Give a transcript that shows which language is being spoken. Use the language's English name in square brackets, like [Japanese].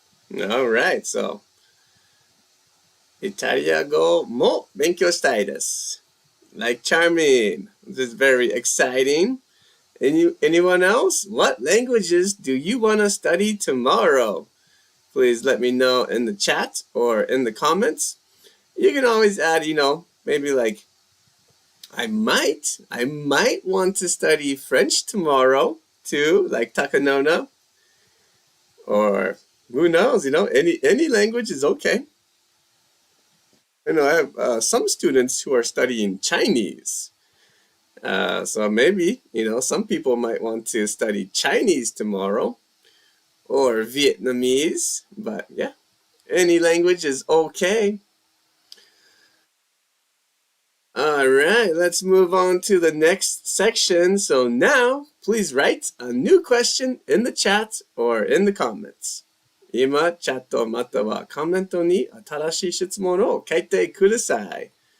[English] All right, so [Japanese] イタリア語も勉強したいです。 [English] Like charming. This is very exciting. Anyone else? What languages do you want to study tomorrow? Please let me know in the chat or in the comments. You can always add, maybe like, I might want to study French tomorrow too, like Takanona. Or who knows, any language is okay. I have some students who are studying Chinese. So maybe, some people might want to study Chinese tomorrow or Vietnamese. But yeah, any language is okay. All right, let's move on to the next section. So now, please write a new question in the chat or in the comments. [Japanese] 今、チャットまたはコメントに新しい質問を書いてください。